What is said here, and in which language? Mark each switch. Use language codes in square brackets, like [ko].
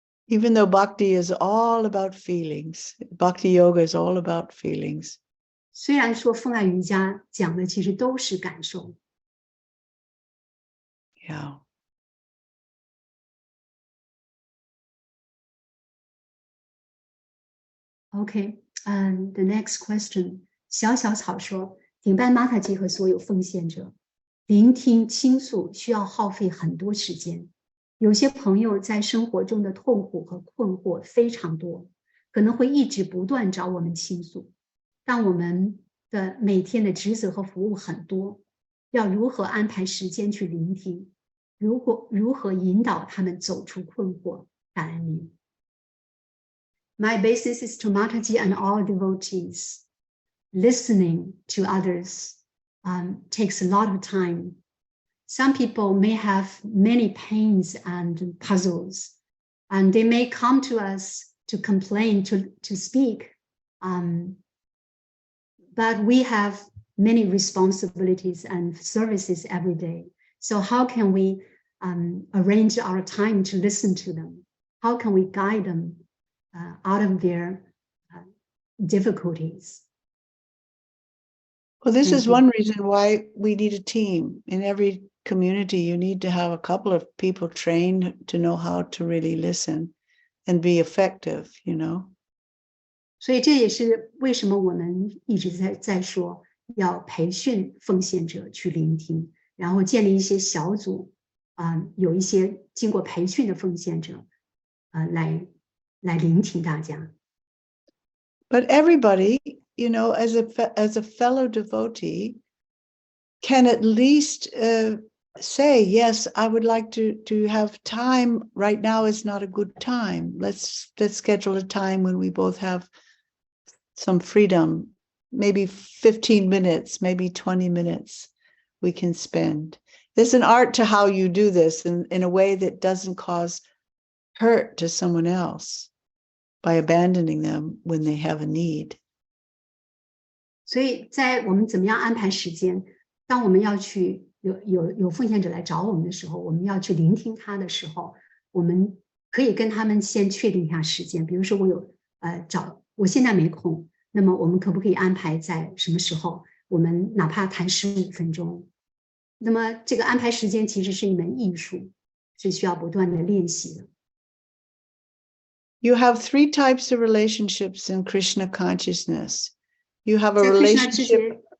[en] Even though Bhakti is all about feelings, Bhakti Yoga is all about feelings. [zh] 虽然说奉爱瑜伽讲的其实都是感受。 [en] Yeah. Okay, the next question. [zh] 小小草说，顶拜玛塔吉和所有奉献者，聆听倾诉需要耗费很多时间。有些朋友在生活中的痛苦和困惑非常多，可能会一直不断找我们倾诉。但我们的每天的职责和服务很多，要如何安排时间去聆听？如何引导他们走出困惑？感恩您。 [en] My basis is to Mataji and all devotees. Listening to others takes a lot of time. Some people may have many pains and puzzles, and they may come to us to complain, to speak. But we have many responsibilities and services every day. So how can we arrange our time to listen to them? How can we guide them out of their difficulties? Well, this Thank is you. one reason why we need a team. In every community, you need to have a couple of people trained to know how to really listen and be effective, you know. [zh] 所以这也是为什么我们一直在说要培训奉献者去聆听，然后建立一些小组，有一些经过培训的奉献者，来聆听大家。 [en] But everybody, you know, as a fellow devotee, can at least say, yes, I would like to have time. Right now is not a good time. Let's schedule a time when we both have some freedom, maybe 15 minutes, maybe 20 minutes we can spend. There's an art to how you do this in a way that doesn't cause hurt to someone else by abandoning them when they have a need. [zh] 所以在我们怎么样安排时间，当我们要去有奉献者来找我们的时候，我们要去聆听他的时候，我们可以跟他们先确定一下时间。比如说我现在没空，那么我们可不可以安排在什么时候？我们哪怕谈15分钟。那么这个安排时间其实是一门艺术，是需要不断的练习的。 [en] You have 3 types of relationships in Krishna consciousness. You have a relationship.